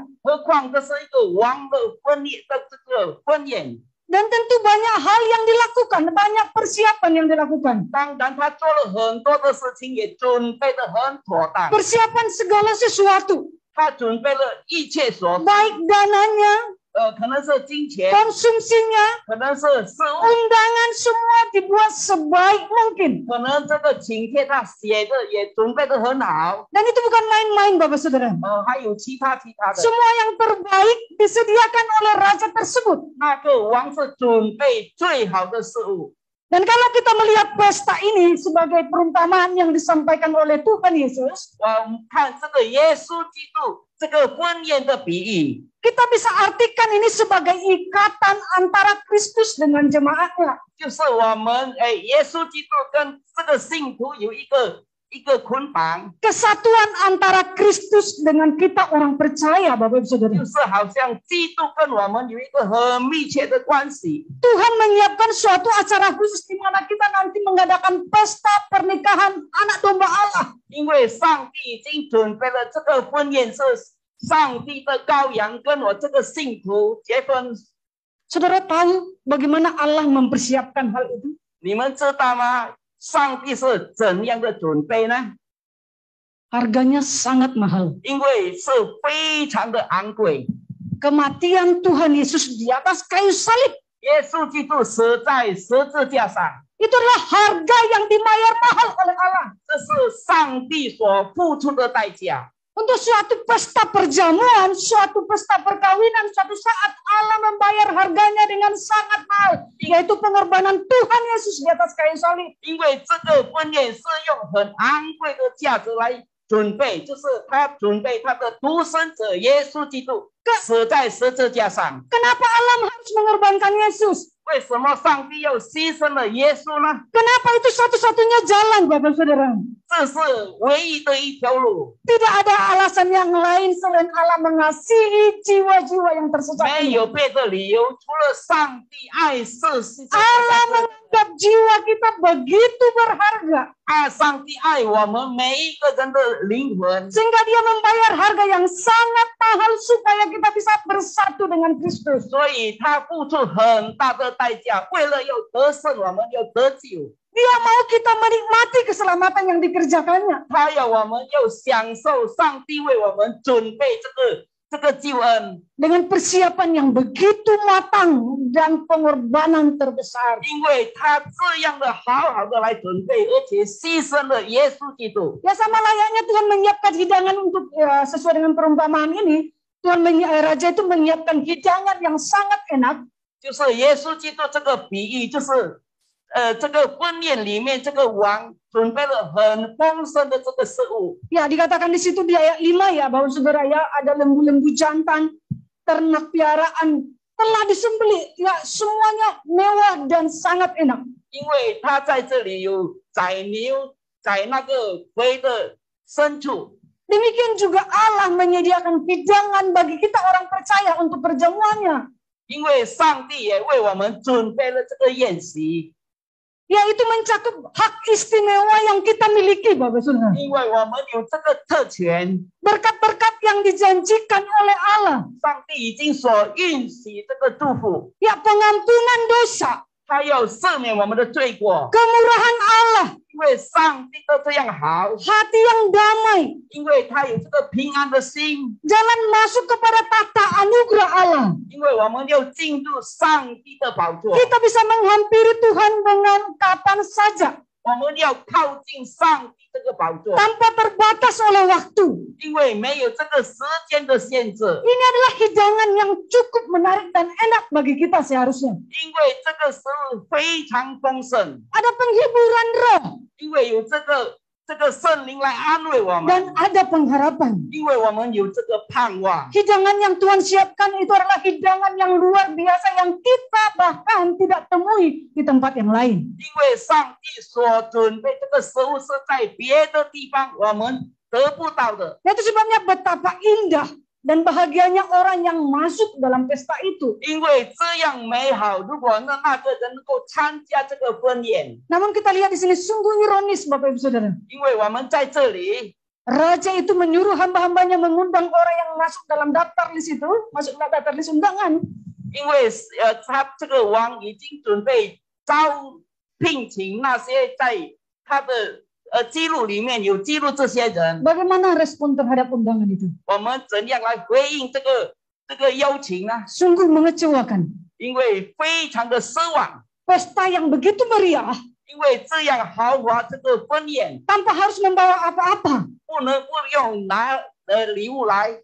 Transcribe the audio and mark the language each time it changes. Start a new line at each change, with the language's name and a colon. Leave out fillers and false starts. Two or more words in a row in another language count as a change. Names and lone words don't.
Chinese: 何况这是一个王的婚宴的这个婚宴。
Indonesian: Dan tentu banyak hal yang dilakukan, banyak persiapan yang dilakukan.
Chinese: 当然，他做了很多的事情，也准备的很妥当。
Indonesian: Persiapan segala sesuatu,
Chinese: 他准备了一切所需，
Indonesian: baik dananya,
Chinese: 可能是金钱，
Indonesian: konsumsinya,
Chinese: 可能是事物，
Indonesian: undangan semua dibuat sebaik mungkin.
Chinese: 可能这个请帖他写的也准备的很好。
Indonesian: Dan itu bukan main-main, Bapak Saudara.
Chinese: 还有其他的。
Indonesian: Semua yang terbaik disediakan oleh raja tersebut.
Chinese: 那个王是准备最好的事物。
Indonesian: Dan kalau kita melihat pesta ini sebagai perumpamaan yang disampaikan oleh Tuhan Yesus,
Chinese: 我们看这个耶稣基督这个婚宴的比喻，
Indonesian: kita bisa artikan ini sebagai ikatan antara Kristus dengan jemaatnya.
Chinese: 就是我们耶稣基督跟这个信徒有一个捆绑，
Indonesian: Kesatuan antara Kristus dengan kita orang percaya, Bapak Ibu Saudara.
Chinese: 就是好像基督跟我们有一个很密切的关系。
Indonesian: Tuhan menyiapkan suatu acara khusus di mana kita nanti mengadakan pesta pernikahan anak domba Allah.
Chinese: 因为上帝已经准备了这个婚宴，是上帝的羔羊跟我这个信徒结婚。
Indonesian: Saudara tahu bagaimana Allah mempersiapkan hal itu?
Chinese: 你们知道吗？上帝是怎样的准备呢？
Indonesian: Harganya sangat mahal.
Chinese: 因为是非常的昂贵。
Indonesian: Kematian Tuhan Yesus di atas kayu salib.
Chinese: 耶稣基督死在十字架上，
Indonesian: Itu adalah harga yang dibayar mahal oleh Allah.
Chinese: 这是上帝所付出的代价。
Indonesian: Untuk suatu pesta perjamuan, suatu pesta perkawinan, suatu saat Allah membayar harganya dengan sangat mahal. Yaitu pengorbanan Tuhan Yesus di atas kayu salib.
Chinese: 因为这个婚宴是用很昂贵的价值来准备，就是他准备他的独生者耶稣基督死在十字架上。
Indonesian: Kenapa Allah harus mengorbankan Yesus?
Chinese: 为什么上帝要牺牲了耶稣呢？
Indonesian: Kenapa itu satu-satunya jalan, Bapak Saudara?
Chinese: 这是唯一的一条路，
Indonesian: Tidak ada alasan yang lain selain Allah mengasihi jiwa-jiwa yang tersesat.
Chinese: 没有别的理由，除了上帝爱世世
Indonesian: Allah menganggap jiwa kita begitu berharga
Chinese: 上帝爱我们每一个人的灵魂，
Indonesian: sehingga Dia membayar harga yang sangat mahal supaya kita bisa bersatu dengan Kristus.
Chinese: 所以他付出很大的代价，为了要得胜，我们要得救。
Indonesian: Dia mau kita menikmati keselamatan yang dikerjakannya.
Chinese: 他要我们要享受上帝为我们准备这个救恩，
Indonesian: Dengan persiapan yang begitu matang dan pengorbanan terbesar.
Chinese: 因为他这样的好好的来准备，而且牺牲了耶稣基督。
Indonesian: Ya sama layaknya Tuhan menyiapkan hidangan untuk sesuai dengan perumpamaan ini. Raja itu menyiapkan hidangan yang sangat enak.
Chinese: 就是耶稣基督这个比喻，就是这个婚宴里面这个王准备了很丰盛的这个食物。
Indonesian: Ya dikatakan di situ di ayat 5 ya bahwa saudara ya ada lembu-lembu jantan, ternak piaraan telah disembelih. Ya semuanya mewah dan sangat enak.
Chinese: 因为他在这里有宰牛，宰那个肥的牲畜。
Indonesian: Demikian juga Allah menyediakan hidangan bagi kita orang percaya untuk perjamuannya.
Chinese: 因为上帝也为我们准备了这个宴席，
Indonesian: Yaitu mencakup hak istimewa yang kita miliki, Bapak Saudara.
Chinese: 因为我们有这个特权，
Indonesian: Berkat-berkat yang dijanjikan oleh Allah.
Chinese: 上帝已经所允许这个祝福，
Indonesian: Ya pengampunan dosa,
Chinese: 他要赦免我们的罪过，
Indonesian: kemurahan Allah,
Chinese: 因为上帝都这样好，
Indonesian: hati yang damai,
Chinese: 因为他有这个平安的心，
Indonesian: jalan masuk kepada tata anugerah Allah.
Chinese: 因为我们要进入上帝的宝座，
Indonesian: Kita bisa menghampiri Tuhan dengan kapan saja,
Chinese: 我们要靠近上帝这个宝座，
Indonesian: tanpa terbatas oleh waktu.
Chinese: 因为没有这个时间的限制，
Indonesian: Ini adalah hidangan yang cukup menarik dan enak bagi kita seharusnya.
Chinese: 因为这个食物非常丰盛，
Indonesian: Ada penghiburan roh
Chinese: 因为有这个圣灵来安慰我们，
Indonesian: dan ada pengharapan.
Chinese: 因为我们有这个盼望。
Indonesian: Hidangan yang Tuhan siapkan itu adalah hidangan yang luar biasa yang kita bahkan tidak temui di tempat yang lain.
Chinese: 因为上帝所准备这个食物是在别的地方我们得不到的，
Indonesian: Itu sebabnya betapa indah dan bahagianya orang yang masuk dalam pesta itu.
Chinese: 因为这样美好。如果那个人能够参加这个婚宴，
Indonesian: Namun kita lihat di sini sungguh ironis Bapak Ibu Saudara.
Chinese: 因为我们在这里，
Indonesian: Raja itu menyuruh hamba-hambanya mengundang orang yang masuk dalam daftar list itu, masuk dalam daftar list undangan.
Chinese: 因为他这个王已经准备聘请那些在他的记录里面有记录这些人，
Indonesian: Bagaimana respon terhadap undangan itu?
Chinese: 我们怎样来回应这个邀请呢？
Indonesian: Sungguh mengecewakan.
Chinese: 因为非常的失望，
Indonesian: Pesta yang begitu meriah
Chinese: 因为这样豪华这个婚宴
Indonesian: tanpa harus membawa apa-apa.
Chinese: 不用拿礼物来。